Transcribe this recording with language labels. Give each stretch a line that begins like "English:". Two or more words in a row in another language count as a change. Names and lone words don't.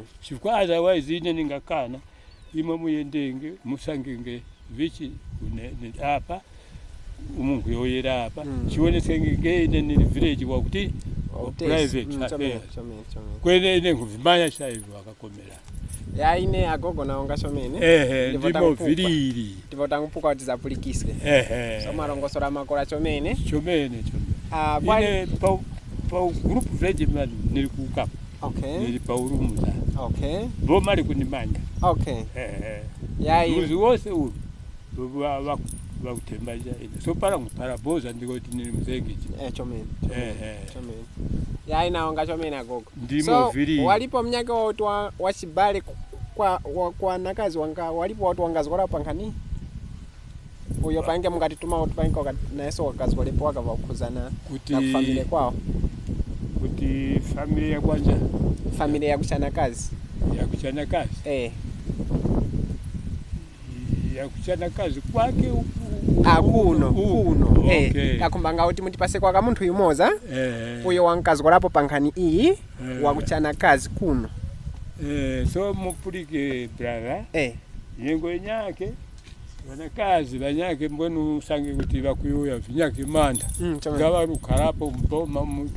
Tumbuka: chika otherwise ine ningakana imwe muyendenge musangenge vichi apa umungu yoyera apa chionesenge ngene ni village wakuti private kwene ine nguvimanya chaivo akakomera yaine agogo naonga shomene ndimo viriri ndivotangupuka kuti zapulikiswe so marongosora makora chomene kwani pa
English: group village man
Tumbuka: nili kukapa nili pa urumuza bo mali kunimanga yai muzi wose uyu vakutembaja ine so para boza ndikoti nili mzengichi chomene yai naonga chomene agogo ndimo viriri walipo mnyaka woti wachibale kwa nakazi wanga walipo watu wangazikora pankani uyo pange mukatituma kuti pange nayeso wakazikolepo wakava kukhuzana na familia kwao kuti familia kwanja familia yakuchana kazi yakuchana kazi kwake kuno akumbanga kuti mutipase kwa kamuntu yumoza uyo wankazikolapo pankani iyi wakuchana kazi kuno so mupulike brother yengo nyake vanakazi vanyake mbonu usange kuti vakuyoya vinyake manda ngava rukarapo mboma muto